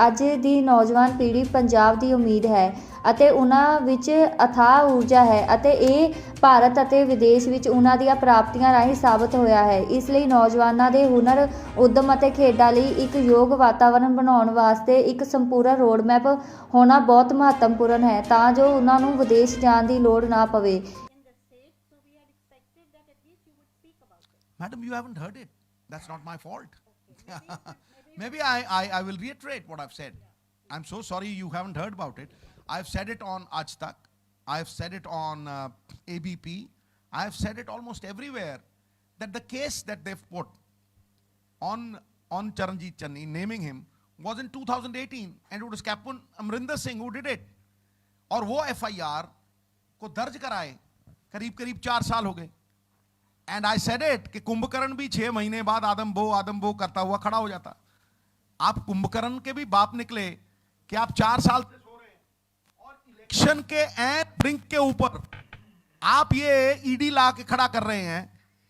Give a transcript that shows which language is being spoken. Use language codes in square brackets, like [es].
[pa] ਅੱਜ ਦੀ ਨੌਜਵਾਨ ਪੀੜ੍ਹੀ ਪੰਜਾਬ ਦੀ ਉਮੀਦ ਹੈ ਅਤੇ ਉਹਨਾਂ ਵਿੱਚ ਅਥਾਹ ਊਰਜਾ ਹੈ ਅਤੇ ਇਹ ਭਾਰਤ ਅਤੇ ਵਿਦੇਸ਼ ਵਿੱਚ ਉਹਨਾਂ ਦੀਆਂ ਪ੍ਰਾਪਤੀਆਂ ਰਾਹੀਂ ਸਾਬਤ ਹੋਇਆ ਹੈ। ਇਸ ਲਈ ਨੌਜਵਾਨਾਂ ਦੇ ਹੁਨਰ, ਉਦਮ ਅਤੇ ਖੇਡਾਂ ਲਈ ਇੱਕ ਯੋਗ ਵਾਤਾਵਰਣ ਬਣਾਉਣ ਵਾਸਤੇ ਇੱਕ ਸੰਪੂਰਨ ਰੋਡ ਮੈਪ ਹੋਣਾ ਬਹੁਤ ਮਹੱਤਵਪੂਰਨ ਹੈ ਤਾਂ ਜੋ ਉਹਨਾਂ ਨੂੰ ਵਿਦੇਸ਼ ਜਾਣ ਦੀ ਲੋੜ ਨਾ ਪਵੇ। [en] Madam, you haven't heard it. That's not my fault. Maybe I will reiterate what I've said. I'm so sorry you haven't heard about it. I've said it on Aaj Tak. I've said it on ABP. I've said it almost everywhere that the case that they've put on Charanjit Channi, naming him, was in 2018 and it was Captain Amrinder Singh who did it. [hi] और वो FIR को दर्ज कराए करीब 4 साल हो गए। [en] and I said it [hi] कि कुंभकर्ण भी 6 महीने बाद आदम बो करता हुआ खड़ा हो जाता। आप कुंभकर्ण के भी बाप निकले कि आप 4 साल से सो रहे हैं और इलेक्शन के एंड ब्रिंक के ऊपर आप ये ईडी ला के खड़ा कर रहे हैं।